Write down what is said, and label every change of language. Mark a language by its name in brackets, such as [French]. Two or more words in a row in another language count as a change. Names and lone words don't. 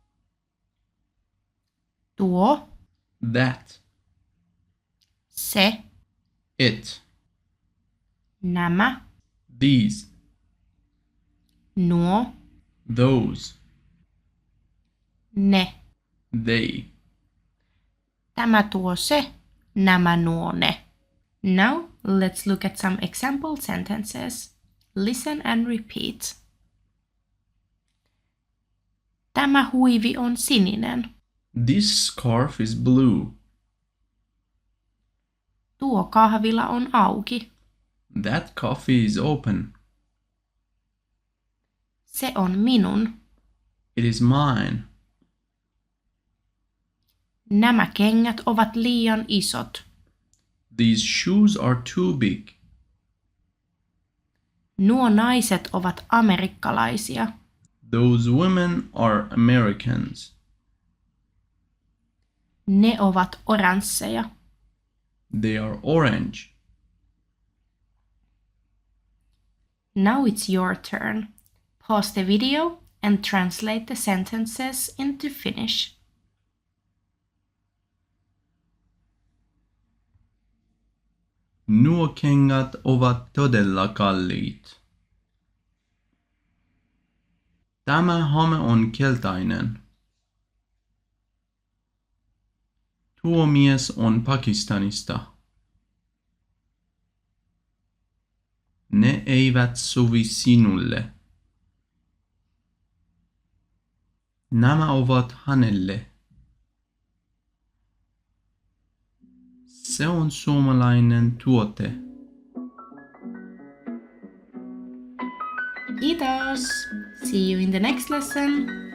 [Finnish] tuo, [English] that, [Finnish] se, [English] it, [Finnish] nämä, [English] these, [Finnish] nuo, [English] those, [Finnish] ne. [English] they. [Finnish] Tämä tuo se, nämä nuo ne. [English] Now, let's look at some example sentences. Listen and repeat. [Finnish] Tämä huivi on sininen. [English] This scarf is blue. [Finnish] Tuo kahvila on auki. [English] That coffee is open. [Finnish] Se on minun. [English] It is mine. [Finnish] Nämä kengät ovat liian isot. [English] These shoes are too big. [Finnish] Nuo naiset ovat amerikkalaisia. [English] Those women are Americans. [Finnish] Ne ovat oransseja. [English] They are orange. Now it's your turn. Pause the video and translate the sentences into Finnish. [Finnish] Nuo kengät ovat todella kalliit. Tämä hame on keltainen. Tuo mies on Pakistanista. Ne eivät sovi sinulle. Nämä ovat hänelle. Se on suomalainen tuote. Kiitos! [English] See you in the next lesson!